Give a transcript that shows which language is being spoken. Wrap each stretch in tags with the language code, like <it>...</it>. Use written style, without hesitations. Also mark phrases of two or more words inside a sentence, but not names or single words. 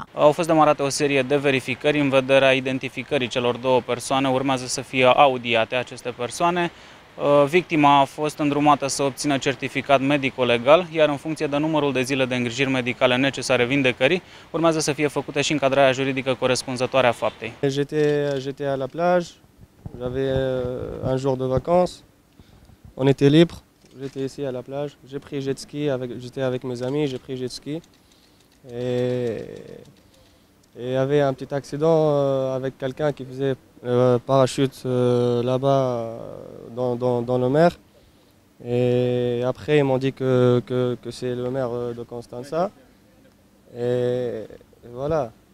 <ro>Au fost demarate o serie de verificări în vederea identificării celor două persoane. Urmează să fie audiate aceste persoane. Victima a fost îndrumată să obțină certificat medico-legal, iar în funcție de numărul de zile de îngrijiri medicale necesare vindecării, urmează să fie făcută și încadrarea juridică corespunzătoare a faptei.</ro> <fr>J'étais à la plage. J'avais un jour de vacances, on était libre, j'étais ici à la plage, j'ai pris jet ski, j'étais avec mes amis, j'ai pris jet ski et il y avait un petit accident avec quelqu'un qui faisait parachute là-bas dans le mer et après ils m'ont dit que c'est le maire de Constanța et voilà.</fr>